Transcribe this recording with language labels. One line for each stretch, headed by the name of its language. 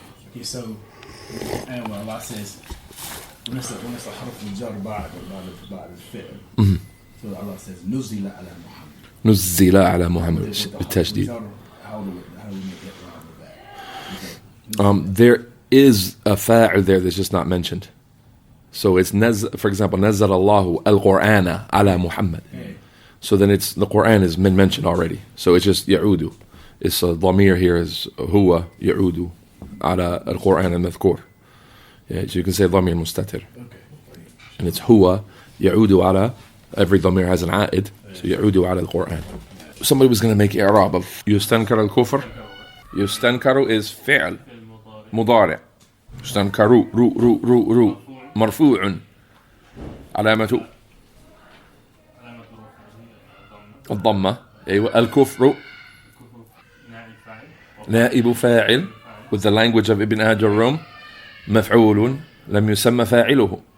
English: Okay, so and when Allah says when it's a harf al-jar بعد الفعل. So Allah says
Arabic: نزل على محمد. نزل على محمد بالتشديد.
English: How do we make it around with that? There is a fa'il there that's just not mentioned. So it's for example,
Arabic: نزل الله القرآن على محمد.
English: So then it's the Quran is mentioned already. So it's just يعود. It's a dhamir here is
Arabic: هو يعود على القرآن المذكور.
English: Yeah, so you can say dhamir mustatir. And it's
Arabic: هو يعود على,
English: every dhamir has an a'id.
Arabic: So يعود على القرآن.
English: Somebody was going to make i'rab of يستنكر الكفر.
Arabic: يستنكر is فعل مضارع. يستنكر رو مرفوع علامة الضمة. أيوة. الكفر نائب فاعل
English: with the language of
Arabic: Ibn Hajar مفعول لم يسمى فاعله.